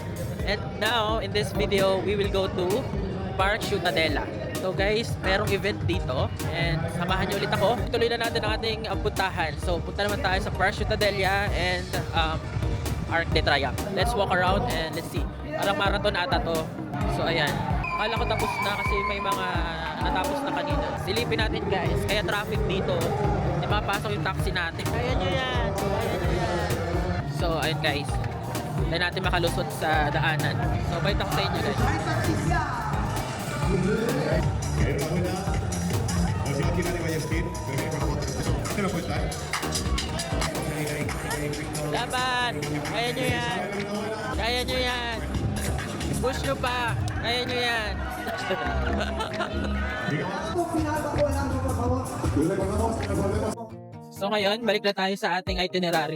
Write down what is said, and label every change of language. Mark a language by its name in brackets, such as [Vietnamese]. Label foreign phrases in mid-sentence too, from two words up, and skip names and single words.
[English] And now, in this video, we will go to Park Ciutadella. [Filipino] So guys, merong event dito and samahan niyo ulit ako. Tuloy na natin ang ating puntahan. So punta naman tayo sa Park Ciutadella and Arc de Triomphe. [English] Let's walk around and let's see. [Filipino] Parang marathon ata to. So ayan. Akala ko tapos na kasi may mga natapos na kanina. Silipin natin guys. Kaya traffic dito. Di mapasok yung taxi natin. Kaya nyo yan. Kaya nyo yan. So ayun guys. Tayo natin makalusot sa daanan. So bye talk sa inyo guys. [Spanish] Enhorabuena. Nos lleva aquí Dani Ballestín. ¿Te lo cuentas? [Filipino] Laban! Kaya nyo yan! Kaya nyo yan! Push nyo pa! Kaya nyo yan! So ngayon, balik na tayo sa ating itinerary.